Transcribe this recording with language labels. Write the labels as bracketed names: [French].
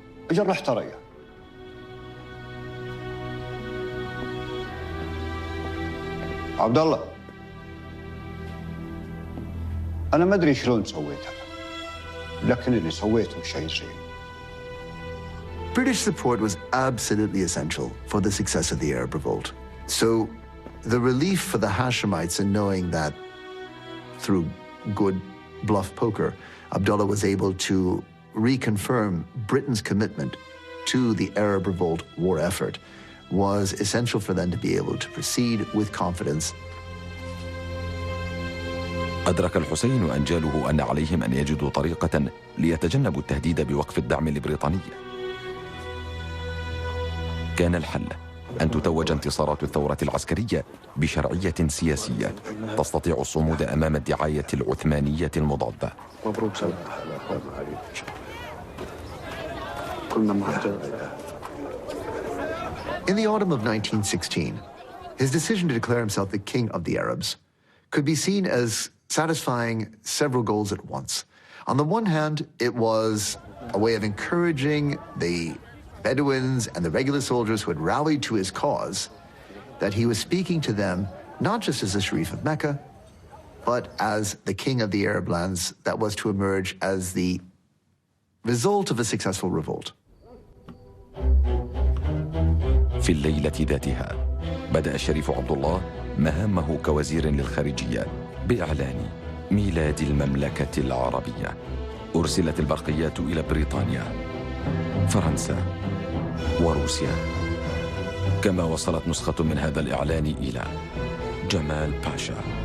[Arabic] اجل رحت ريا. عبد الله، أنا ما أدري شلون سويتها، لكن اللي سويته شيء زين. [English] British support was absolutely essential for the success of the Arab revolt. So the relief for the Hashemites in knowing that through good bluff poker, Abdullah was able to reconfirm Britain's commitment to the Arab revolt war effort was essential for them to be able to proceed with confidence. [Arabic] أدرك الحسين وأنجاله أن عليهم أن يجدوا طريقة ليتجنبوا التهديد بوقف الدعم البريطاني. كان الحل أن تتوج انتصارات الثورة العسكرية بشرعية سياسية تستطيع الصمود أمام الدعاية العثمانية المضادة. مبروك [English] In the autumn of 1916, his decision to declare himself the king of the Arabs could be seen as satisfying several goals at once. On the one hand, it was a way of encouraging the Bedouins and the regular soldiers who had rallied to his cause, that he was speaking to them not just as the Sharif of Mecca, but as the king of the Arab lands that was to emerge as the result of a successful revolt. [Arabic] في الليلة ذاتها بدأ الشريف عبد الله مهامه كوزير للخارجية بإعلان ميلاد المملكة العربية. أرسلت البرقيات إلى بريطانيا، فرنسا وروسيا، كما وصلت نسخة من هذا الإعلان إلى جمال باشا.